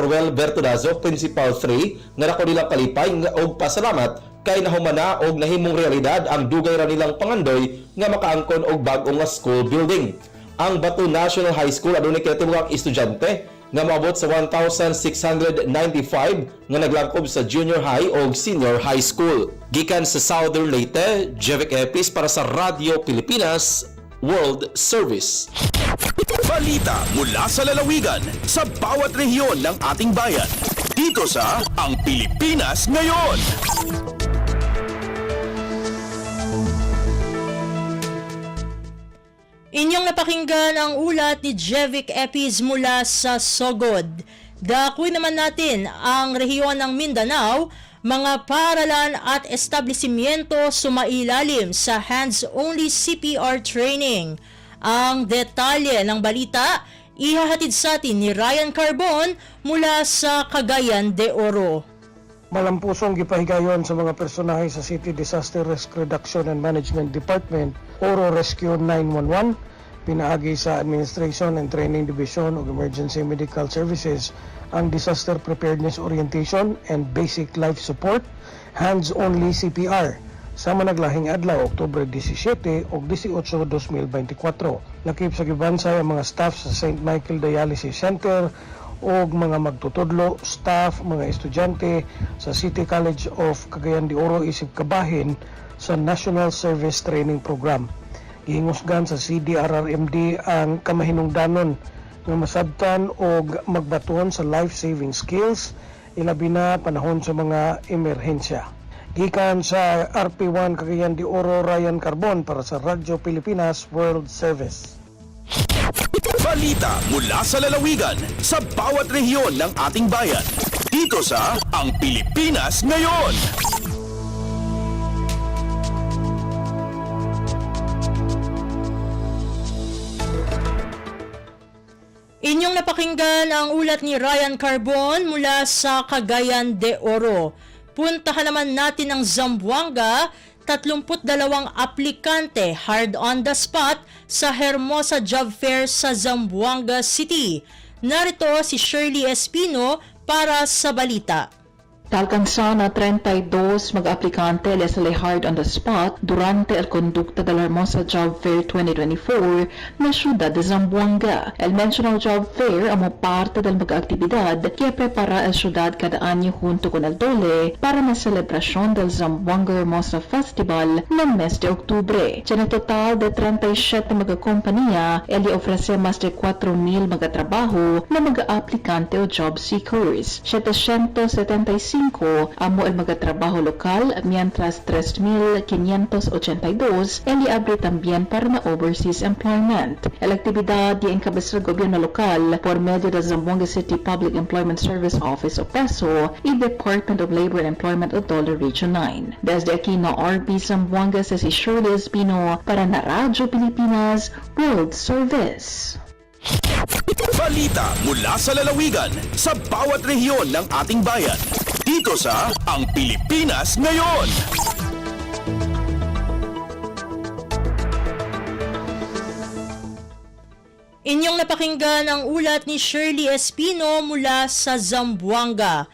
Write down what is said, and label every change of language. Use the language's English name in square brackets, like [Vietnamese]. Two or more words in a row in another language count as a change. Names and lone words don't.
[Cebuano] Ruel Bertudazo, Principal 3, nga nako nilang kalipay og pasalamat kay nahumana og nahimong realidad ang dugay ra nilang pangandoy nga makaangkon og bag-o nga school building. Ang Bato National High School adunay kinatibukang estudyante nga maabot sa 1,695 nga naglangkob sa junior high o senior high school. Gikan sa Southern Leyte, Jevic Epis para sa Radio Pilipinas World Service. [Filipino] Balita mula sa lalawigan sa bawat rehiyon ng ating bayan. Dito sa Ang Pilipinas Ngayon. Inyong napakinggan ang ulat ni Jevic Epis mula sa Sogod. Dakuin naman natin ang rehiyon ng Mindanao, mga paaralan at establishmento sumailalim sa [English] hands-only CPR training. [Filipino] Ang detalye ng balita, ihahatid sa atin ni Ryan Carbon mula sa Cagayan de Oro. [Cebuano] Malampusong gipahigayon sa mga personahe sa City Disaster Risk Reduction and Management Department, Oro Rescue 911, pinaagi sa Administration and Training Division of Emergency Medical Services ang Disaster Preparedness Orientation and Basic Life Support, Hands-Only CPR, sa managlahing adlaw, Oktubre 17 o 18, 2024. Lakip sa gibansay ang mga staff sa St. Michael Dialysis Center o mga magtutudlo, staff, mga estudyante sa City College of Cagayan de Oro isip kabahin sa National Service Training Program. Gihingusgan sa CDRRMD ang kamahinungdanon nga masabtan o magbaton sa [English] life-saving skills, [Cebuano] ilabi na panahon sa mga emerhensya. Gikan sa RP1 Cagayan de Oro, Ryan Carbon para sa Radyo Pilipinas World Service. [Filipino] Balita mula sa lalawigan sa bawat rehiyon ng ating bayan. Dito sa Ang Pilipinas Ngayon. Inyong napakinggan ang ulat ni Ryan Carbon mula sa Cagayan de Oro. Puntahan naman natin ang Zamboanga. 32 aplikante [English] hard on the spot [Filipino] sa Hermosa Job Fair sa Zamboanga City. Narito si Shirley Espino para sa balita. [Chavacano] Alcanza na 32 mag-aplikante lesali [English] hard on the spot [Chavacano] durante el conducta del Hermosa Job Fair 2024 na siyudad de Zamboanga. El mencionado Job Fair amo parte del mag-aktibidad que prepara el siyudad cada año junto con el DOLE para la celebración del Zamboanga Hermosa Festival no mes de octubre. En el total de 37 mag-compañía, el ofrece más de 4,000 mag-trabajo na mag-aplikante o [English] job seekers. [Chavacano] 775 amo el magatrabajo local, mientras 3,582 el abre también para na [English] overseas employment. [Chavacano] La actividad y encabeza el gobierno local por medio de Zamboanga City Public Employment Service Office o PESO y Department of Labor and Employment of Dole Region 9. Desde aquí na RB Zamboanga sa si Shirley Espino para na Radyo Pilipinas World Service. [Filipino] Balita mula sa lalawigan sa bawat rehiyon ng ating bayan. Dito sa Ang Pilipinas Ngayon. Inyong napakinggan ang ulat ni Shirley Espino mula sa Zamboanga.